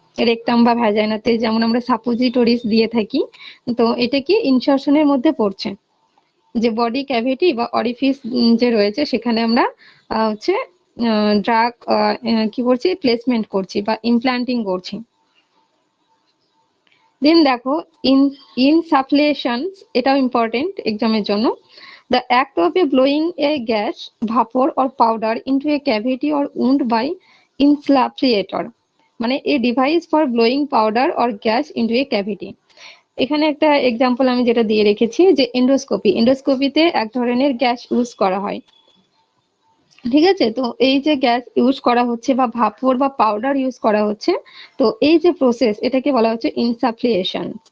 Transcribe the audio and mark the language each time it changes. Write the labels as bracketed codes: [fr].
[bn] Rectum বা ভ্যাজাইনাতে যেমন আমরা সাপোজিটরিজ দিয়ে থাকি, তো এটা কি ইনসারশনের মধ্যে পড়ছে, যে বডি ক্যাভিটি বা অরিফিস যে রয়েছে সেখানে আমরা হচ্ছে ড্রাগ কি করছি, প্লেসমেন্ট করছি বা ইমপ্ল্যান্টিং করছি। দেন দেখো ইনসাফ্লেশন, এটাও ইম্পর্টেন্ট এক্সামের জন্য। [en] The act of blowing a gas, vapor or powder into a cavity or wound by insufflator, [bn] মানে [en] a device for blowing powder or gas into a cavity। [bn] এখানে একটা এক্সাম্পল আমি যেটা দিয়ে রেখেছি যে এন্ডোস্কোপিতে এক ধরনের গ্যাস ইউজ করা হয়, ঠিক আছে। তো এই যে গ্যাস ইউজ করা হচ্ছে বা ভাপর বা পাউডার ইউজ করা হচ্ছে, তো এই যে প্রসেস এটাকে বলা হচ্ছে ইনসাফ্লিয়েশন।